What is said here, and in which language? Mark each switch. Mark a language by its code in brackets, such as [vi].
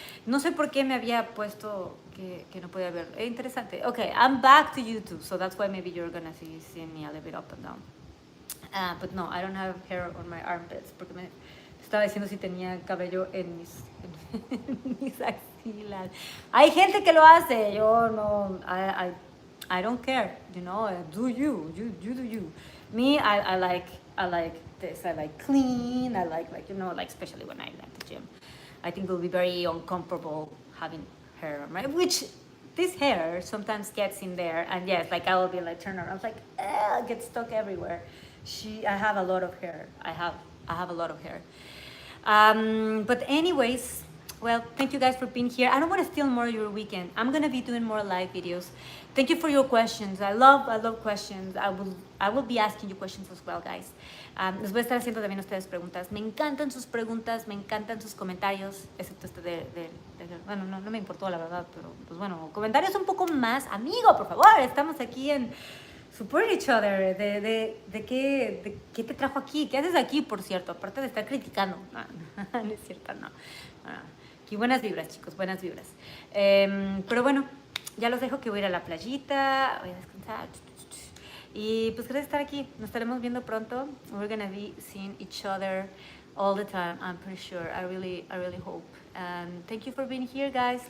[es] No sé por qué me había puesto que no podía ver. Interesante. Okay, I'm back to YouTube, so that's why maybe you're gonna see me a little bit up and down. [en] But no, I don't have hair on my armpits, [es] porque me estaba diciendo si tenía cabello en mis axilas. Hay gente que lo hace, yo no, [en] I don't care, do you do you. Me, I like this, I like clean, I like especially when I'm at the gym. I think it'll be very uncomfortable having hair on my, which this hair sometimes gets in there, and yes, like I will be like turn around, I was like, it gets stuck everywhere. I have a lot of hair. I have a lot of hair. But anyways, well, thank you guys for being here. I don't want to steal more of your weekend. I'm gonna be doing more live videos. Thank you for your questions. I love questions. I will be asking you questions as well, guys. [es] Les voy a estar haciendo también a ustedes preguntas. Me encantan sus preguntas, me encantan sus comentarios, excepto este bueno, no me importó la verdad, pero pues bueno, comentarios un poco más. Amigo, por favor, estamos aquí en [en] support each other, [es] de qué te trajo aquí, qué haces aquí, por cierto, aparte de estar criticando. No es cierto, no. Aquí buenas vibras, chicos, buenas vibras. Pero bueno, ya los dejo, que voy a ir a la playita, voy a descansar. Y pues gracias por estar aquí, nos estaremos viendo pronto. [en] We're gonna be seeing each other all the time, I'm pretty sure. I really hope. Thank you for being here, guys.